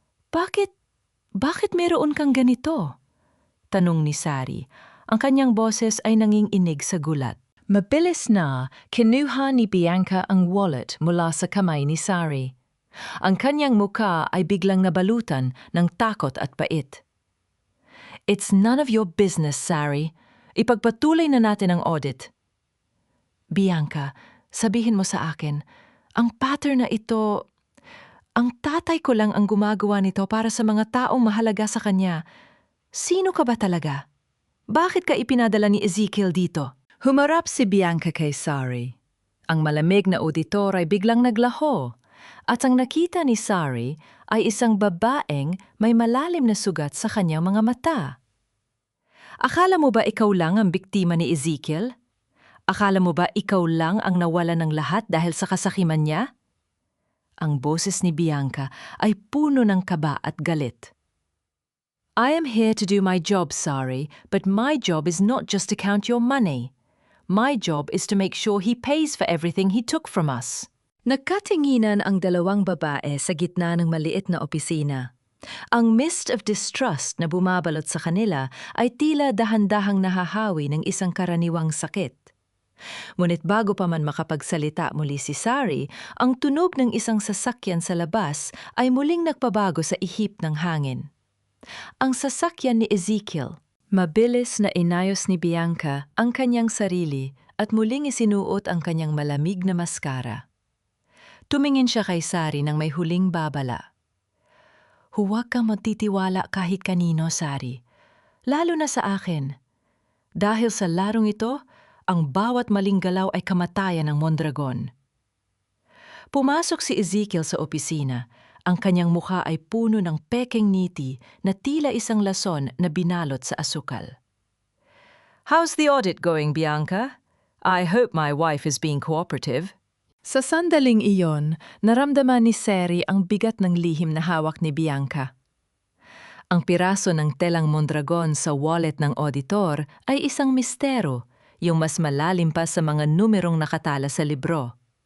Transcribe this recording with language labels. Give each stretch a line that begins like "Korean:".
Filipino: Bakit meron kang ganito? Tanong ni Sari. Ang kanyang boses ay nanginginig sa gulat. Mabilis na, kinuha ni Bianca ang wallet mula sa kamay ni Sari. Ang kanyang muka ay biglang nabalutan ng takot at pait.
English: It's none of your business, Sari.
Filipino: Ipagpatuloy na natin ang audit. Bianca, sabihin mo sa akin, ang pattern na ito, ang tatay ko lang ang gumagawa nito para sa mga taong mahalaga sa kanya. Sino ka ba talaga? Bakit ka ipinadala ni Ezekiel dito? Humarap si Bianca kay Sari. Ang malamig na auditor ay biglang naglaho, at ang nakita ni Sari ay isang babaeng may malalim na sugat sa kanyang mga mata. Akala mo ba ikaw lang ang biktima ni Ezekiel? Akala mo ba ikaw lang ang nawala ng lahat dahil sa kasakiman niya? Ang boses ni Bianca ay puno ng kaba at galit.
English: I am here to do my job, Sari, but my job is not just to count your money. My job is to make sure he pays for everything he took from us.
Filipino: Nagkatinginan ang dalawang babae sa gitna ng maliit na opisina. Ang
English: mist of distrust
Filipino: na bumabalot sa kanila ay tila dahan-dahang nahahawi ng isang karaniwang sakit. Ngunit bago pa man makapagsalita muli si Sari, ang tunog ng isang sasakyan sa labas ay muling nagpabago sa ihip ng hangin. Ang sasakyan ni Ezekiel. Mabilis na inayos ni Bianca ang kanyang sarili at muling isinuot ang kanyang malamig na maskara. Tumingin siya kay Sari nang may huling babala. Huwag kang magtitiwala kahit kanino, Sari. Lalo na sa akin. Dahil sa larong ito, ang bawat maling galaw ay kamatayan ng Mondragon. Pumasok si Ezekiel sa opisina. Ang kanyang mukha ay puno ng pekeng ngiti na tila isang lason na binalot sa asukal.
English: How's the audit going, Bianca? I hope my wife is being cooperative.
Filipino: Sa sandaling iyon, naramdaman ni Sari ang bigat ng lihim na hawak ni Bianca. Ang piraso ng telang Mondragon sa wallet ng auditor ay isang mistero, yung mas malalim pa sa mga numerong nakatala sa libro.